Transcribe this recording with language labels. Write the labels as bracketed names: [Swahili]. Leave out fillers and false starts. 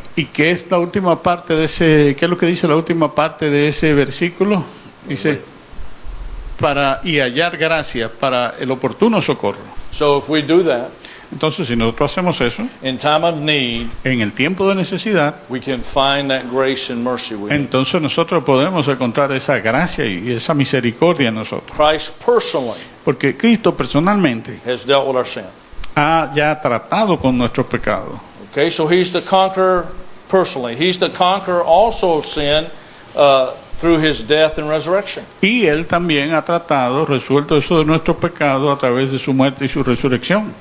[Spanish] ¿Y qué es la última parte de ese? ¿Qué es lo que dice la última parte de ese versículo? Dice y hallar gracia para el oportuno socorro. [English] so if we do that [Spanish] Entonces, si nosotros hacemos eso [English] in time of need, [Spanish] en el tiempo de necesidad, [English] we can find that grace and mercy we need. [Spanish] entonces nosotros podemos encontrar esa gracia y esa misericordia en nosotros. [English] Christ personally [Spanish] Porque Cristo personalmente [English] has dealt with our sin. [Spanish] ha ya tratado con nuestros pecados. [English] Okay, so he's the conqueror personally. He's the conqueror also of sin through his death and resurrection. [Spanish] Y Él también ha tratado, resuelto eso de nuestros pecados a través de su muerte y su resurrección.